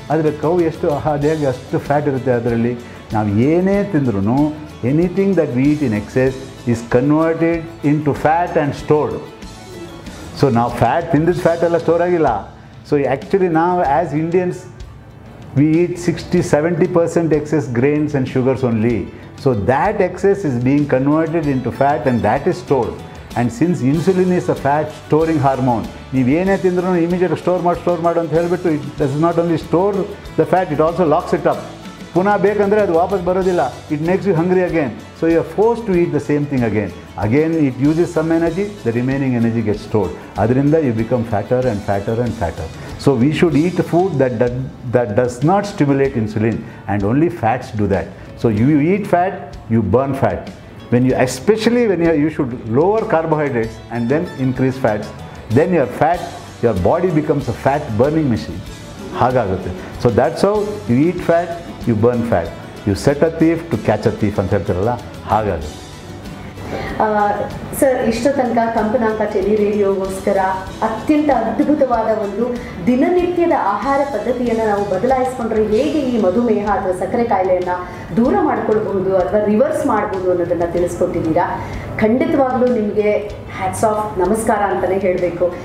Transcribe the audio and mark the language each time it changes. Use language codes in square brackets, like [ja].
[kn] ಆದರೆ ಕೌ ಎಷ್ಟು ಅದೇಗೆ ಅಷ್ಟು ಫ್ಯಾಟ್ ಇರುತ್ತೆ ಅದರಲ್ಲಿ. ನಾವು ಏನೇ ತಿಂದ್ರೂ [en] Anything that we eat in excess is converted into fat and stored. [kn] So ನಾವು ತಿಂದಿದ್ದು ಫ್ಯಾಟ್ ಎಲ್ಲ ಸ್ಟೋರ್ ಆಗಿಲ್ಲ. ಸೊ ಆ್ಯಕ್ಚುಲಿ ನಾವು [en] As Indians we eat 60-70% excess grains and sugars only. So that excess is being converted into fat and that is stored. And since insulin is a fat storing hormone, [kn] ನೀವು ಏನೇ ತಿಂದ್ರೂ immediate store ಮಾಡು ಅಂತ ಹೇಳಿಬಿಟ್ಟು [en] It does not only store the fat, it also locks it up. [kn] ಪುನಃ ಬೇಕಂದರೆ ಅದು ವಾಪಸ್ ಬರೋದಿಲ್ಲ. [en] It makes you hungry again. So you are forced to eat the same thing again it uses some energy, the remaining energy get stored. [kn] ಅದರಿಂದ [en] You become fatter and fatter and fatter. So we should eat food that does not stimulate insulin, and only fats do that. So you eat fat, you burn fat. Especially when you should lower carbohydrates and then increase fats. Then your body becomes a fat burning machine. [kn] Hagagutte. [en] So that's how you eat fat, you burn fat. You set a thief to catch a thief [kn] anta ಹೇಳ್ತಾರಲ್ಲ ಹಾಗಾಗುತ್ತೆ. Sir, ಇಷ್ಟು ತನಕ ಕಂಪನಾಂಕ tele ರೇಡಿಯೋಗೋಸ್ಕರ ಅತ್ಯಂತ ಅದ್ಭುತವಾದ ಒಂದು ದಿನನಿತ್ಯದ ಆಹಾರ ಪದ್ಧತಿಯನ್ನು ನಾವು ಬದಲಾಯಿಸ್ಕೊಂಡ್ರೆ ಹೇಗೆ ಈ ಮಧುಮೇಹ ಅಥವಾ ಸಕ್ಕರೆ ಕಾಯಿಲೆಯನ್ನು ದೂರ ಮಾಡ್ಕೊಳ್ಬಹುದು ಅಥವಾ ರಿವರ್ಸ್ ಮಾಡ್ಬೋದು ಅನ್ನೋದನ್ನು ತಿಳಿಸ್ಕೊಟ್ಟಿದ್ದೀರಾ. ಖಂಡಿತವಾಗ್ಲೂ ನಿಮಗೆ ಹ್ಯಾಟ್ಸ್ ಆಫ್, ನಮಸ್ಕಾರ ಅಂತಲೇ ಹೇಳಬೇಕು.